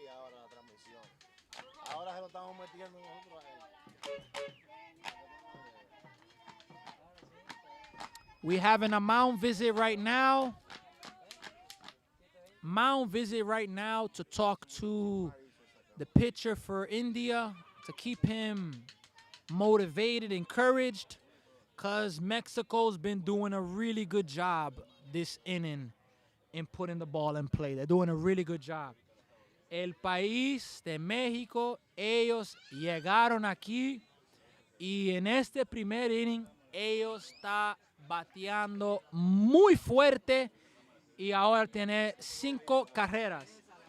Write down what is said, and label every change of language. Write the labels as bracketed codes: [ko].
[es] lo estamos metiendo nosotros a él. [en] We having a mound visit right now. Mound visit right now to talk to the pitcher for India to keep him motivated, encouraged, because Mexico's been doing a really good job this inning in putting the ball in play. They're doing a really good job. [es] El país de México, ellos llegaron aquí y en este primer inning ellos está bateando muy fuerte y ahora tiene 5 carreras.